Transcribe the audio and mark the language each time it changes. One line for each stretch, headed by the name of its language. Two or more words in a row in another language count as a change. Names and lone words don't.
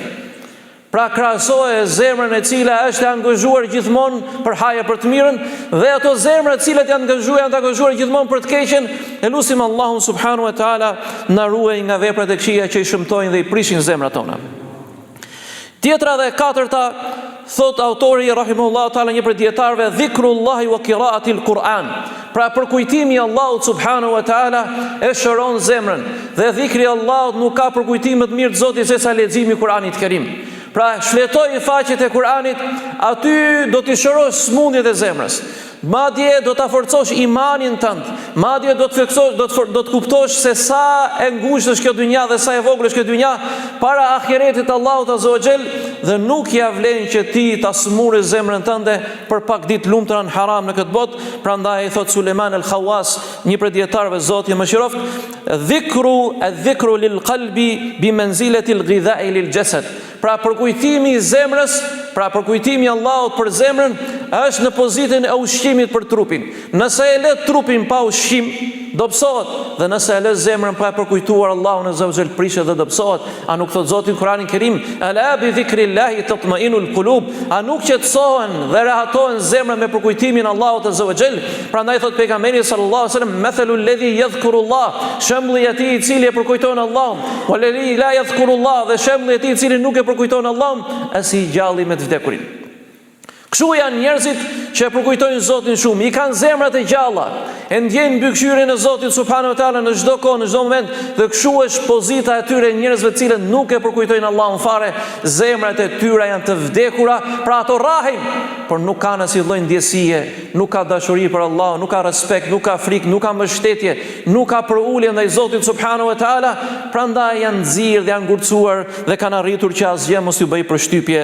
Albanian: Pra krahasoje zemrën e cila është e angazhuar gjithmonë për hajër për të mirën dhe ato zemra të cilat janë të angazhuar gjithmonë për të keqen. E lutim Allahun
Arabic: سبحانه وتعالى
Albanian: na ruaj nga veprat e këqija që i shëmtojnë dhe i prishin zemrat tona. Tjetra dhe katërta, thot autori
Arabic: رحمه الله تعالى,
Albanian: një prej dietarëve,
Arabic: ذكر الله وقراءة القرآن.
Albanian: Pra përkujtimi i Allahut
Arabic: سبحانه وتعالى
Albanian: e shëron zemrën dhe dhikri i Allahut nuk ka përkujtim më të mirë të Zotit se sa leximi i Kuranit Kerim. Pra shfletoj faqet e Kuranit, aty do t'i shërosh smundjet e zemrës. Madje do ta forcosh imanin tënd, madje do të kuptosh se sa e ngushtë është kjo dynja dhe sa e vogël është kjo dynja para ahiretit të Allahut
Arabic: عز وجل,
Albanian: dhe nuk ja vlen që ti ta smurësh zemrën tënde për pak ditë lumtura në haram në këtë botë. Prandaj i thot Suleiman el-Khawas, një prej dietarëve, Zoti e mëshiroft,
Arabic: الذكر للقلب بمنزلة الغذاء للجسد.
Albanian: Pra përkujtimi i zemrës, pra përkujtimi i Allahut për zemrën është në pozitën e ushqimit për trupin. Nëse e lë trupin pa ushqim, dobësohet, dhe nëse e lë zemrën pa përkujtuar Allahun
Arabic: عز وجل,
Albanian: prishet dhe dobësohet. A nuk thot Zoti në Kur'anin Kerim,
Arabic: ألا بذكر الله تطمئن القلوب?
Albanian: A nuk qetësohen dhe rehatohen zemrat me përkujtimin e Allahut
Arabic: عز وجل?
Albanian: Prandaj thot pejgamberi
Arabic: صلى الله عليه وسلم, مثل الذي يذكر الله,
Albanian: shembulli i atij i cili e përkujton Allahun,
Arabic: والذي لا يذكر الله,
Albanian: dhe shembulli i atij i cili nuk e përkujton Allahun, asi i gjalli me të vdekurin. Kështu janë njerëzit që e përkujtojnë Zotin shumë, i kanë zemrat e gjalla, e ndjejnë mbikëqyrjen e Zotit
Arabic: سبحانه وتعالى
Albanian: në çdo kohë, në çdo moment, dhe kështu është pozita e tyre njerëzve të cilët nuk e përkujtojnë Allahun fare, zemrat e tyre janë të vdekura, pra ato rrahin, por nuk kanë asnjë lloj ndjesie, nuk ka dashuri për Allahun, nuk ka respekt, nuk ka frikë, nuk ka mbështetje, nuk ka përulje ndaj Zotit
Arabic: سبحانه وتعالى,
Albanian: prandaj janë nxirr dhe janë ngurcuar dhe kanë arritur që asgjë mos ju bëj përshtypje.